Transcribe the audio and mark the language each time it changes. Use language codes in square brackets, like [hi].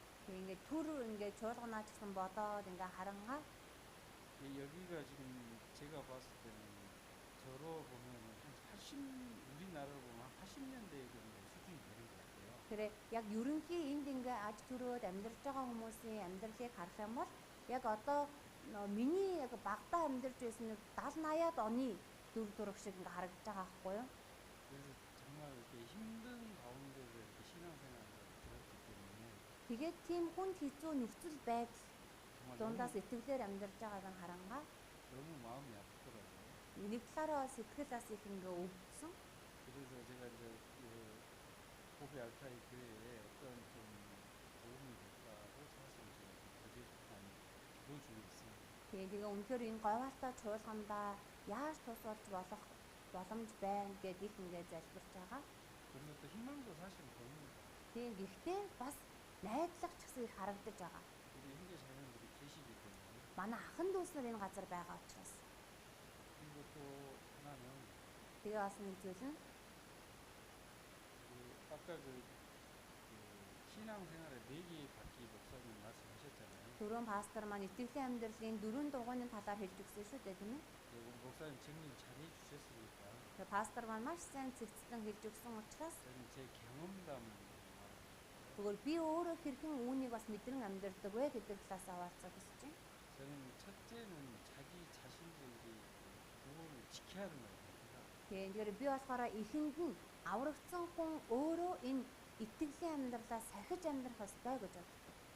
[mn] ингээд төр ингээд чуулганаа ч гэсэн бодоод ингээ харангаа [ko] 여기가 지금 제가 봤을 때는 저로 보면은 한 80, 우리나라로 보면 한 80년대 정도 수준이 되는 것 같아요. 그래 [mn] яг ерөнхий энд ингээ аж төрөөд амьдарч байгаа хүмүүсийн амьдралыг харах юм бол яг одоо миний яг багтаа амьдарч байсан нэг 70-80-аад оны дүр төрх шиг ингээ харагдаж байгаа байхгүй юу? [ko] 그래서 정말 이렇게 힘든 가운데서 이렇게 신앙생활을 들었기 때문에 [mn] Тэгээд тийм хүнд хэцүү нөхцөл байдал [ko] 정말 [mn] дундаас итгэлээр амьдарч байгааг нь харангаа [ko] 너무 마음이 아프더라고요. [mn] нэг талаараа сэтгэл бас их ингээ өвдсөн. [ko] 그래서 제가 이제 고비 알타이 교회에 어떤 좀 도움이 될까고 사실 제가 기도 중에 있습니다. [mn] Тэгээ үнэхээр энэ говьалтай чуулгандаа яаж тус болж болох боломж байна гэдээ их ингээ залбирч байгаа. [ko] 그리고 또 희망도 사실 보입니다. [mn] Тэгээ гэхдээ бас найдлага ч гэсэн их харагдаж байгаа. [ko] 우리 형제 자매들이 계시기 때문에. [mn] Манай ахын дүүс нар энэ газар байгаа учраас. [ko] 그리고 또 하나는 [mn] Тэгээ бас нэг зүйл нь [ko] 아까 그 신앙생활에 4개의 바퀴 목사님 말씀하셨잖아요. [mn] түрүүн пастор маань итгэлийн амьдралын 4 дугуйны талаар хэлж өгсөн шүү дээ тийм ээ. [ko] 그리고 목사님 정리 잘 해주셨으니까 [mn] Тэгээ пастор маань маш сайн цэгцлэн хэлж өгсөн учраас [ko] 저는 제 경험담을 말합니다. [mn] тэгвэл би өөрөө хэрхэн үүнийг бас мэдрэн амьдардаг вэ гэдэг талаас аваалцах гэж байна. [ko] 저는 첫째는 자기 자신들이 구원을 지켜야 하는 거예요. [mn] Тэгэхээр би болохоор эхэнд нь аврагдсан хүн өөрөө энэ итгэлийн амьдралаа сахиж амьдрах ёстой гэж боддог.